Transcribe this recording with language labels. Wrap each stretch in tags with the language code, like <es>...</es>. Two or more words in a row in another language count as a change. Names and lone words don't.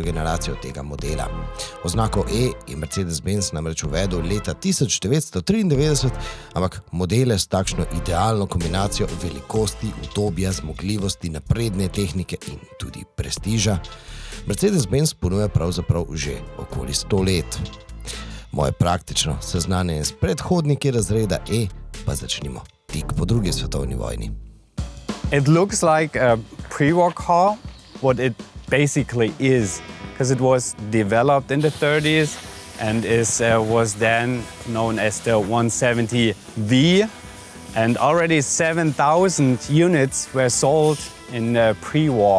<sl>generacijo tega modela. Oznako E je Mercedes-Benz namreč uvedel leta 1993, ampak modele s takšno idealno kombinacijo velikosti, udobja, zmogljivosti, napredne tehnike in tudi prestiža Mercedes-Benz ponuja pravzaprav že okoli 100 let. Moje praktično seznanjenje s predhodniki razreda E pa začnimo tik po drugi svetovni vojni.</sl> <en>It looks like a pre-war car, what it basically is, because it was developed in the 30s and was then known as the 170V, and already 7,000 units were sold in pre-war.</en>